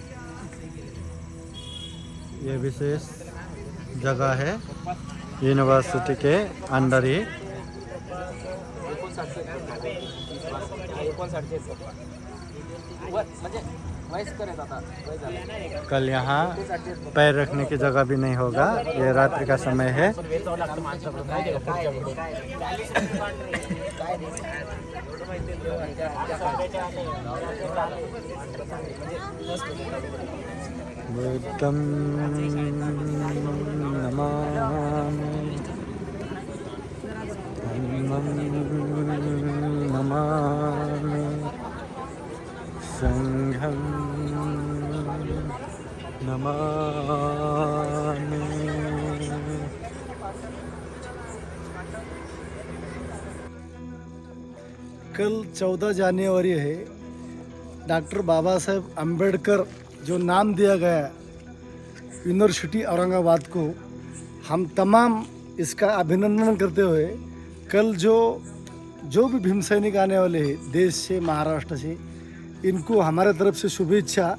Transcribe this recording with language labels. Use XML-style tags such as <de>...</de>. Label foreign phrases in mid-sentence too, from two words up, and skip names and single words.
<hi>ये विशेष जगह है यूनिवर्सिटी के अंदर ही। कल यहाँ पैर रखने की जगह भी नहीं होगा, ये रात्रि का समय है।</hi> <pi>बुद्धं नमामि, धम्मं नमामि, संघं नमामि।</pi> <hi>कल 14 जनवरी है। डॉक्टर बाबा साहेब अम्बेडकर जो नाम दिया गया यूनिवर्सिटी औरंगाबाद को, हम तमाम इसका अभिनंदन करते हुए कल जो भी भीम सैनिक आने वाले हैं देश से, महाराष्ट्र से, इनको हमारे तरफ से शुभेच्छा।</hi>